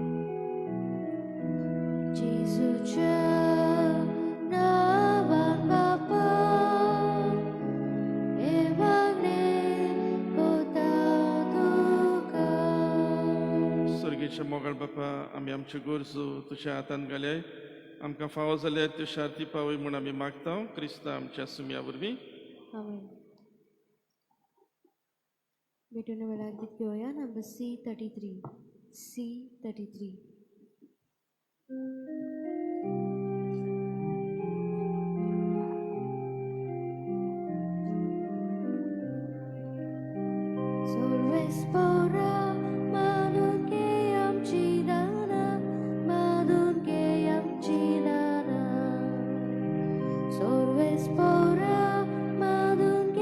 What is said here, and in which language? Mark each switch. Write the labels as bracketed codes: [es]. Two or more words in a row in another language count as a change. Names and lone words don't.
[kok] जेजूच्या नांवान बापा, हे मागणें कोतां तुका. सर्गेच्या मोगाळ बापा, आमी आमच्यो गरजो तुज्या हातांत घाल्याय. आमकां फावो जाल्यार त्यो शार्ती पावय म्हूण आमी मागता. क्रिस्ता आमच्या सुमया वरवीं. आमेन. भेटून वेळार गीत घेवया. नंबर C33. C33. Sorves pora madun ke amchi dana, madun ke amchi dana. Sorves pora madun